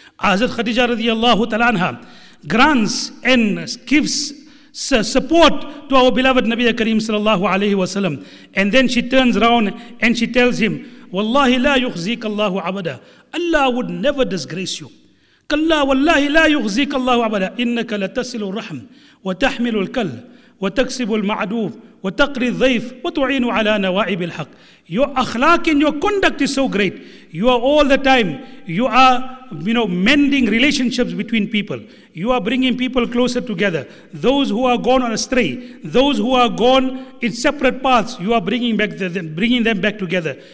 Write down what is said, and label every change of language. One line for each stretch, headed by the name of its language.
English: Hazrat Khadija radiallahu ta'ala anha grants and gives support to our beloved Nabi Kareem sallallahu alayhi wa sallam. And then she turns around and she tells him,
Arabic: wallahi la yukhzik Allahu abada,
English: Allah would never disgrace you.
Arabic: كلا والله لا يخزيك الله أبدا إنك لتصل الرحم وتحمل الكل وتكسب المعدو وتقري الضيف وتعين على نوائب الحق.
English: Your akhlaq and your conduct is so great. You are all the time, you are, you know, mending relationships between people. You are bringing people closer together. Those who are gone astray, those who are gone in separate paths, you are bringing them back together.